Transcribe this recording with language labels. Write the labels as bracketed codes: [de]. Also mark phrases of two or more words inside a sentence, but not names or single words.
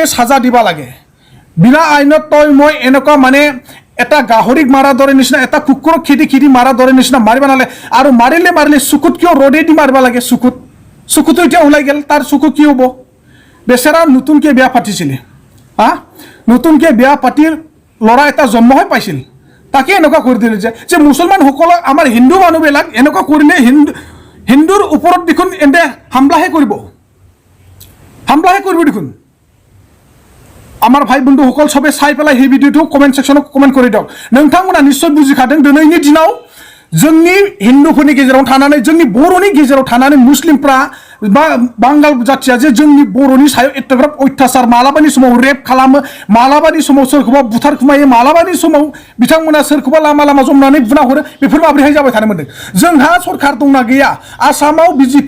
[as] সাজা দিবা লাগে বিনা আইনত তই মই এনেকুৱা মানে এটা গাহৰিক মাৰা দৰে নিচিনা এটা কুকুৰক খেদি মাৰা দৰে নিচিনা মাৰিব নালাগে আৰু মাৰিলে চকুত কিয় ৰ'দে দি মাৰিব লাগে চকুটো এতিয়া ওলাই গ'ল তাৰ চকু কি হ'ব বেচেৰা নতুনকৈ বিয়া পাতিছিলে নতুনকৈ বিয়া পাতিৰ ল'ৰা এটা জন্ম হৈ পাইছিল তাকে এনেকুৱা কৰি দিলে যে মুছলমানসকলক আমাৰ হিন্দু মানুহবিলাক এনেকুৱা কৰিলে হিন্দুৰ ওপৰত দেখোন এনে হামলাহে কৰিব দেখোন আমাৰ ভাই বন্ধুসকল সবে চাই পেলাই সেই ভিডিঅ'টো কমেণ্ট ছেকশ্যনত কমেণ্ট কৰি দিয়ক [brx] নोंथांमोना নিশ্চয় বুজিखादों दिनैनि दिनाव जोंनि हिन्दुफोरनि गेजेराव थानानै जोंनि बर'नि गेजेराव थानानै मुस्लिमफ्रा बा बांगाल जाथिया जे जोंनि बर'नि सायाव एथ'ग्राब अयथासार मालाबानि समाव रेप खालामो मालाबानि समाव सोरखौबा बुथारखुमायो मालाबानि समाव बिथांमोना सोरखौबा लामा जमनानै बुना हरो बेफोर माब्रैहाय जाबाय थानो मोनदों जोंहा सरकार दंना गैया आसामाव बिजेपि